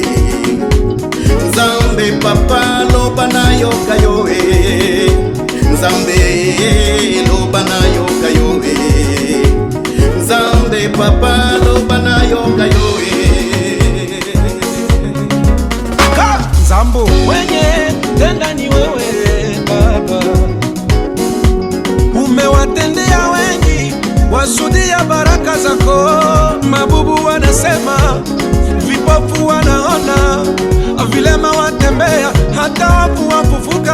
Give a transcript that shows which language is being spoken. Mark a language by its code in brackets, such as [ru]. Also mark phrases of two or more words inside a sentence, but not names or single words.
[ln] Nzambe papa loba na yoka yo Nzambe loba na yoka yo Nzambe papa loba na yoka yo [sw] Zambo mwenye tenda ni wewe Baba, umewatendea wengi wasudia baraka zako. Mabubu wanasema, vipofu wanaona, vilema watembea, hata wafu wafufuka.